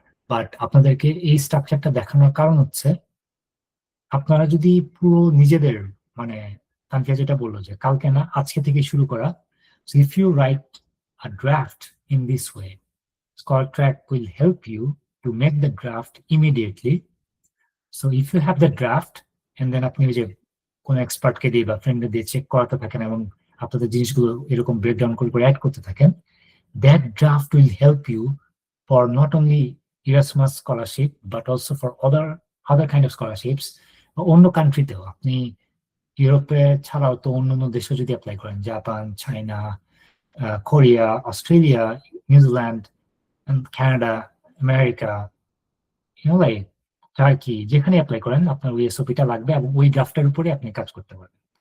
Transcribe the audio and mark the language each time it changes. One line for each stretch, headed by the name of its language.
Bangla: But আপনাদেরকে এই স্ট্রাকচারটা দেখানোর কারণ হচ্ছে, আপনারা যদি পুরো নিজেদের মানে তানফিয়া যেটা বললো যে কালকে না আজকে থেকে শুরু করা,
English: so if you write a draft in this way, Scholar Track will help you to make the draft immediately. So if you have the draft and then
Bangla: আপনি যে কোনো এক্সপার্টকে দিয়ে বা ফ্রেন্ডকে দিয়ে চেক করাতে থাকেন এবং আপনাদের জিনিসগুলো এরকম ব্রেকডাউন করে অ্যাড করতে থাকেন,
English: that draft will help you for not only Erasmus scholarship but also for other kind of scholarships
Bangla: অন্য কান্ট্রিতেও। আপনি ইউরোপে ছাড়াও তো অন্যান্য দেশে যদি অ্যাপ্লাই করেন, Japan, China, Korea, Australia, New Zealand, Canada, America, like turkey, যেখানে অ্যাপ্লাই করেন আপনার ওই এসওপিটা লাগবে এবং ওই ড্রাফটের উপরে আপনি কাজ করতে পারবেন।